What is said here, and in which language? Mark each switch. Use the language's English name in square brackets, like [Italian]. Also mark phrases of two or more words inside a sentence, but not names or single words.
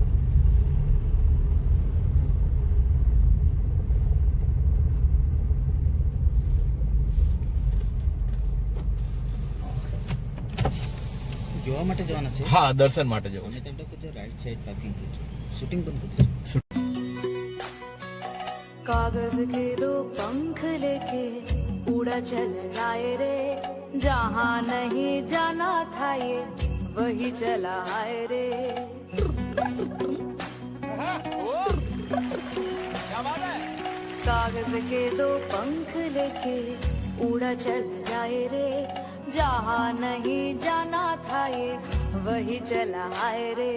[Gujarati] જોવા માટે જવાના છે? હા, દર્શન માટે જવું છે. [English] right side parking [Gujarati] કરજો. શૂટિંગ બંધ કરી દેજો. [Hindi] कागज के दो पंख लेके उड़ा चल जाए रे, जहाँ नहीं जाना था ये वही चला आए रे. कागज के दो पंख लेके उड़ा चल जाए रे, जहाँ नहीं जाना था ये वही चला आए रे.